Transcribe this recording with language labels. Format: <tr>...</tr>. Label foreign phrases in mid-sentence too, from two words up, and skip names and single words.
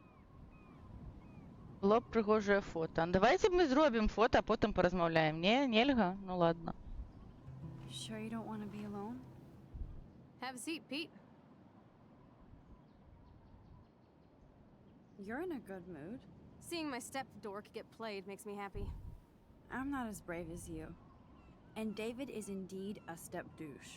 <be>Было б прыгожае фота. Давайте мы зробім фота, а потым паразмаўляем. Не, нельга?</be> <ru>Ну ладно.</ru> <en>Sure you don't want to be alone? Have a seat, Pete. You're in a good mood. Seeing my step dork get played makes me happy. I'm not as brave as you. And David is indeed a step douche.</en>